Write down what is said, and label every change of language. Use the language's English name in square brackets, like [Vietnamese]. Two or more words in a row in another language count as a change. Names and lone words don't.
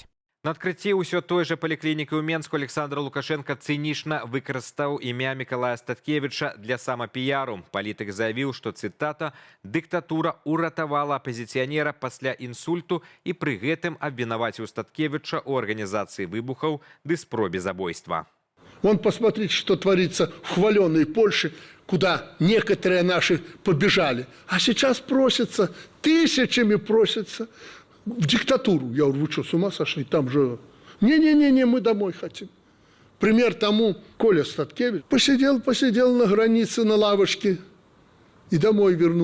[Belarusian] На адкрыцці ўсё той жа паліклінікі ў Менску Александр Лукашенко цынічна выкарыстаў імя Мікалая Статкевіча для самапіяру. Палітык заявіў, што, цытата, «дыктатура уратавала апазіцыянера пасля інсульту» і пры гэтым абвінаваціў Статкевіча ў арганізацыі выбухаў ды спробе забойства. [Russian] Вон посмотрите, что творится в хваленной Польше, куда некоторые наши побежали. А сейчас просятся, тысячами просятся в диктатуру. Я говорю, вы что, с ума сошли? Там же... Не-не-не, мы домой хотим. Пример тому Коля Статкевич. Посидел на границе на лавочке и домой вернулся.